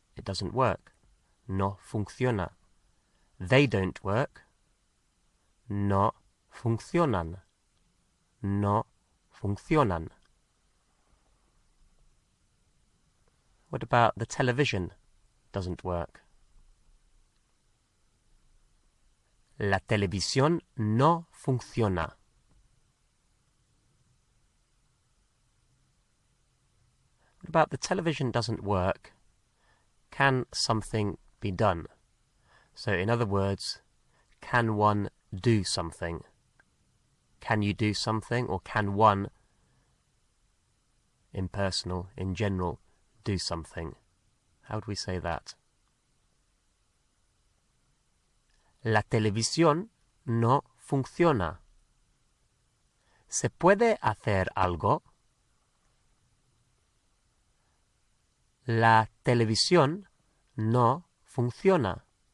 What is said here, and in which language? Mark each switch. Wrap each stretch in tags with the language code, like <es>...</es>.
<en>It doesn't work.</en> <es>No funciona.</es> <en>They don't work.</en> <es>No funcionan. No funcionan.</es> <en>What about the television? Doesn't work.</en> <es>La televisión no funciona.</es> <en>What about the television doesn't work? Can something be done? So in other words, can one do something? Can you do something, or can one, impersonal, in general, do something? How would we say that?</en> <es>La televisión no funciona. ¿Se puede hacer algo? La televisión no funciona.</es>